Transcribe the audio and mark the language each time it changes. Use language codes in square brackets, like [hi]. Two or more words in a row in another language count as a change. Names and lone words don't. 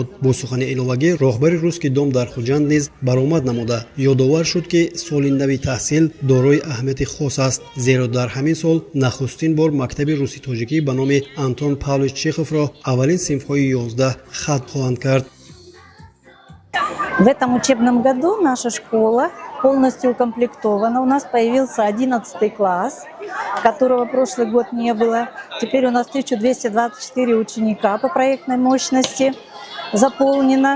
[tg] бо сухани иловагӣ роҳбари Русский дом дар Хуҷанд низ баромад намуда ёдовар шуд, ки соли нави таҳсил дорои аҳамияти хос аст, зеро дар ҳамин сол нахустин бор мактаби русӣ тоҷикӣ ба номи Антон Павлович Чеховро аввалин синфҳои 11 хат хоҳанд кард. [ru] В этом учебном году наша школа полностью укомплектована. У нас появился 11 класс, которого прошлый год не было. Теперь у нас 1224 ученика по проектной мощности. Заполнено.